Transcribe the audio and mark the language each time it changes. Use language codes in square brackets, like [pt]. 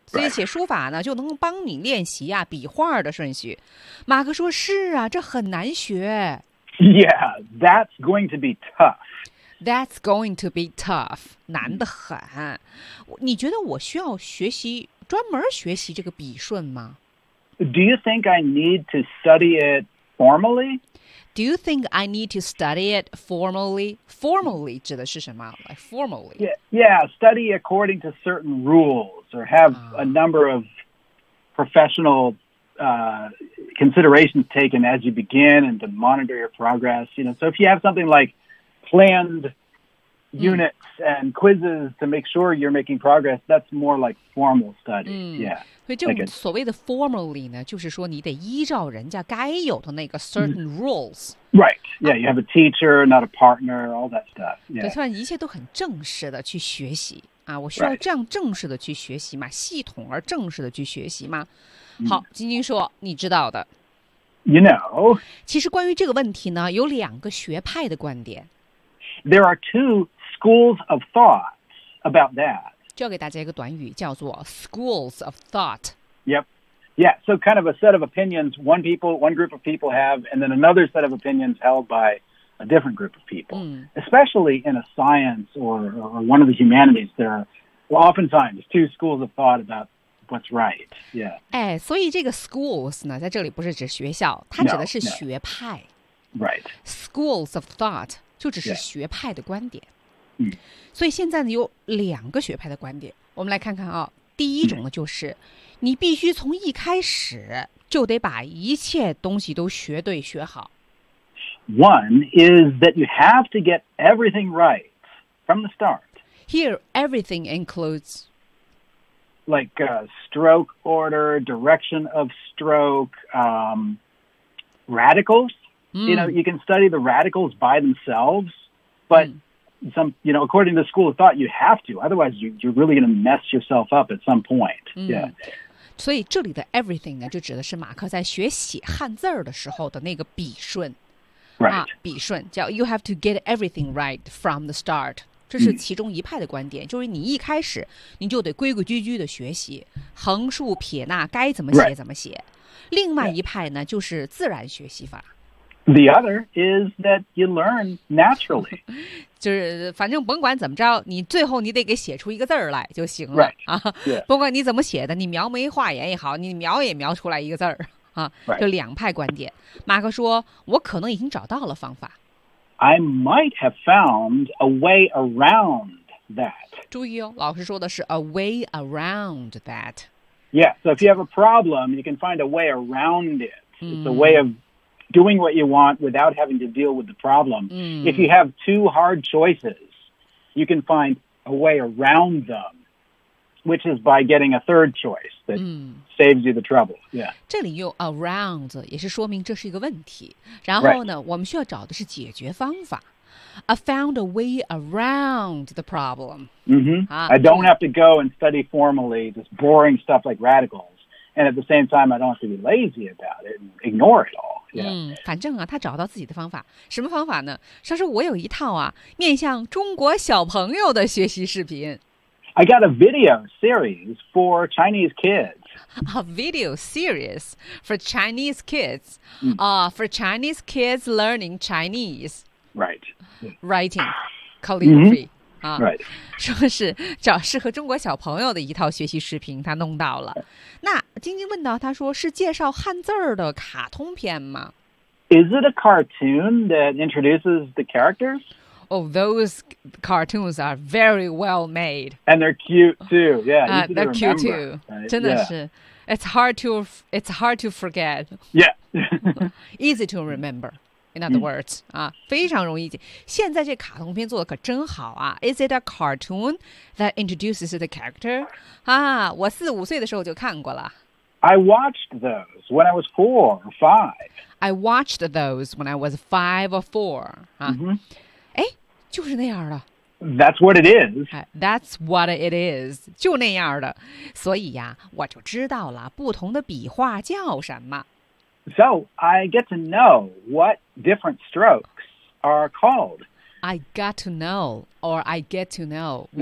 [zh] 所以写书法呢，就能帮你练习啊笔画的顺序。马克说：“是啊，这很难学。” [en] Yeah, that's going to be tough. That's going to be tough. [zh] 难得很。你觉得我需要学习，专门学习这个笔顺吗？ [en] Do you think I need to study it formally? Do you think I need to study it formally? [zh] Formally 指的是什么？ [en] Like formally. Yeah, study according to certain rules or have a number of professional considerations taken as you begin and to monitor your progress. You know, so if you have something like,planned units and quizzes to make sure you're making progress, that's more like formal study. Yeah. [zh] 所以这所谓的 formally 呢，就是说你得依照人家该有的那个 [en] certain rules. Right. Yeah, you have a teacher, not a partner, all that stuff. Yeah. [zh] 所以一切都很正式的去学习啊，我需要这样正式的去学习嘛，系统而正式的去学习嘛。好，晶晶说，你知道的。 [en] You know. [zh] 其实关于这个问题呢，有两个学派的观点。 [en] There are two schools of thought about that. [zh] 教给大家一个短语叫做 schools of thought. [en] Yep. Yeah, so kind of a set of opinions one group of people have, and then another set of opinions held by a different group of people. Especially in a science or one of the humanities, there are oftentimes two schools of thought about what's right. Yeah. [zh] 哎，所以这个 schools 呢，在这里不是指学校，它指的是学派。 [en] Right. Schools of thought. [zh] 就只是学派的观点，所以现在呢有两个学派的观点，我们来看看啊。第一种呢就是，你必须从一开始就得把一切东西都学对学好。 [en] One is that you have to get everything right from the start. Here, everything includes like stroke order, direction of stroke, radicals. You know, you can study the radicals by themselves, but some, you know, according to the school of thought, you have to. Otherwise, you're really going to mess yourself up at some point. Yeah. [zh] 所以这里的 everything 呢，就指的是马克在学写汉字儿的时候的那个笔顺。 [en] Right. [zh] 笔顺叫 [en] you have to get everything right from the start. [zh] 这是其中一派的观点，就是你一开始你就得规规矩矩的学习，横竖撇捺该怎么写怎么写。另外一派呢，就是自然学习法。 [en] The other is that you learn naturally. [zh] 就是反正甭管怎么着，你最后你得给写出一个字儿来就行 [en] 了、right. 啊。 [zh] 甭管你怎么写的，你描眉画眼也好，你描也描出来一个字儿啊。 [en] Right. [zh] 就两派观点。马克说：“我可能已经找到了方法。” [en] I might have found a way around that. [zh] 注意哦，老师说的是 [en] a way around that. Yeah. So if you have a problem, you can find a way around it. It's a way of doing what you want without having to deal with the problem. If you have two hard choices, you can find a way around them, which is by getting a third choice that saves you the trouble. Yeah. [zh] 这里用 around 也是说明这是一个问题。然后呢，我们需要找的是解决方法。 [en] I found a way around the problem. I don't have to go and study formally this boring stuff like radicals. And at the same time, I don't have to be lazy about it and ignore it all. [zh] 反正啊，他找到自己的方法，什么方法呢？他说我有一套啊，面向中国小朋友的学习视频。 [en] I got a video series for Chinese kids. A video series for Chinese kids. For Chinese kids learning Chinese. Right. Writing, calligraphy. Right. [zh] 说是找适合中国小朋友的一套学习视频，他弄到了。那晶晶问到，他说是介绍汉字儿的卡通片吗 [en] ？Is it a cartoon that introduces the characters? Oh, those cartoons are very well made, and they're cute too. Yeah, they're cute too. Right? [zh] 真的是、 [en] yeah. It's hard to forget. Yeah, easy to remember. In other words,、 [zh] 非常容易解。现在这卡通片做的可真好啊 [en] ！Is it a cartoon that introduces the character? [zh] 啊，我四五岁的时候就看过了。 [en] I watched those when I was 4 or 5. I watched those when I was 5 or 4. [zh] 啊，哎、就是那样的。 [en] That's what it is. That's what it is. [zh] 就那样的。所以呀，我就知道了不同的笔画叫什么。 [en] So, I get to know what different strokes are called. I got to know, or I get to know,、mm-hmm.